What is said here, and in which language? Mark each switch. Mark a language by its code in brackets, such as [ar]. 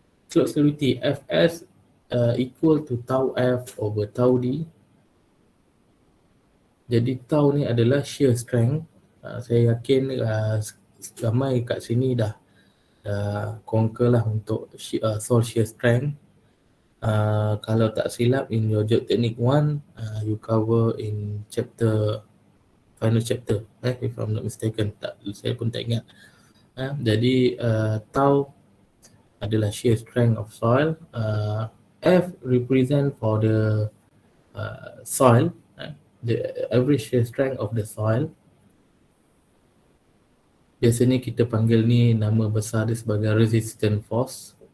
[en] Slope stability Fs equal to tau F over tau D. [ms] Jadi tau ni adalah shear strength. Saya yakin ramai kat sini dah conquer lah untuk soil shear strength. Kalau tak silap [en] in your geotechnic 1 you cover in final chapter, if I'm not mistaken. [ms] Saya pun tak ingat. Jadi tau adalah [en] shear strength of soil. F represent for the soil, the average shear strength of the soil. [ms] Biasanya kita panggil ni nama besar dia sebagai resistant force.